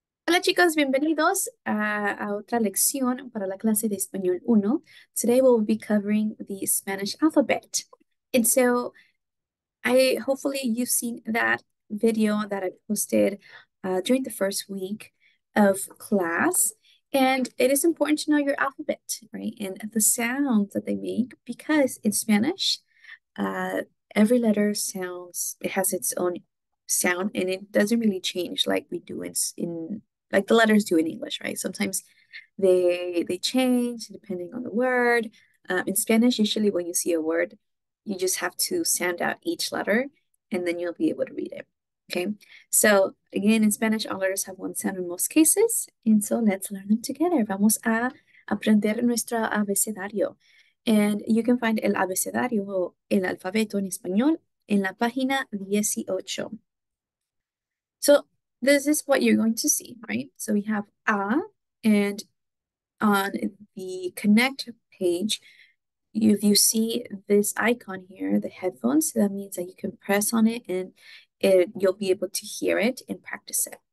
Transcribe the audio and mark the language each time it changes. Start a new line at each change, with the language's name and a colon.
Spanish: Hola chicos, bienvenidos a otra lección para la clase de Español 1.
English: Today we'll be covering the Spanish alphabet. And so hopefully you've seen that video that I posted during the first week of class. And it is important to know your alphabet, right? And the sounds that they make because in Spanish, uh, every letter it has its own sound and it doesn't really change like we do in like the letters do in English, right? Sometimes they change depending on the word. In Spanish, usually when you see a word, you just have to sound out each letter and then you'll be able to read it. Okay. So again, in Spanish, all letters have one sound in most cases. And so let's learn them together.
Spanish: Vamos a aprender nuestro abecedario.
English: And you can find
Spanish: el abecedario o el alfabeto en español en la página 18.
English: So this is what you're going to see, right? So we have A, and on the connect page, if you see this icon here, the headphones, that means that you can press on it and you'll be able to hear it and practice it.